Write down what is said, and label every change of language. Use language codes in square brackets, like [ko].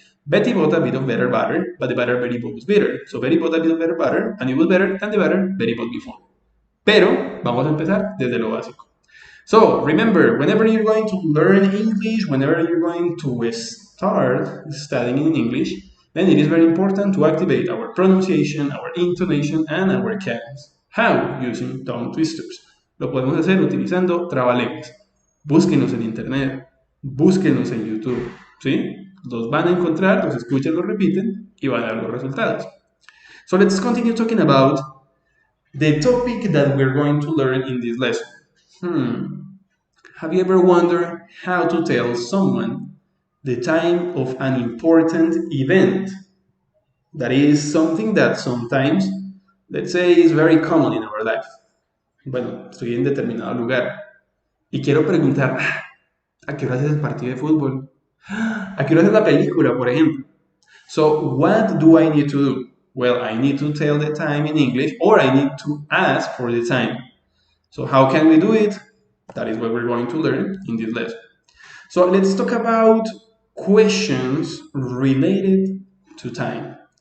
[en] Betty bought a bit of better butter, but the butter Betty bought was bitter. So Betty bought a bit of better butter, and it was better than the butter Betty bought before. [es] Pero vamos a empezar desde lo básico. [en] So remember, whenever you're going to learn English, whenever you're going to start studying in English, then it is very important to activate our pronunciation, our intonation, and our cadence. How? Using tongue twisters. [es] Lo podemos hacer utilizando trabalenguas. Búsquenos en internet, búsquenos en YouTube, ¿sí? Los van a encontrar, los escuchan, los repiten y van a dar los resultados. [en] So let's continue talking about the topic that we're going to learn in this lesson. Have you ever wondered how to tell someone the time of an important event? That is something that sometimes, let's say, is very common in our life. [es] Bueno, estoy en determinado lugar y quiero preguntar, ¿a qué hora es el partido de fútbol? ¿A qué hora es la película, por ejemplo? [en] So, what do I need to do? Well, I need to tell the time in English, or I need to ask for the time. So, how can we do it? That is what we're going to learn in this lesson. So, let's talk about questions related to time.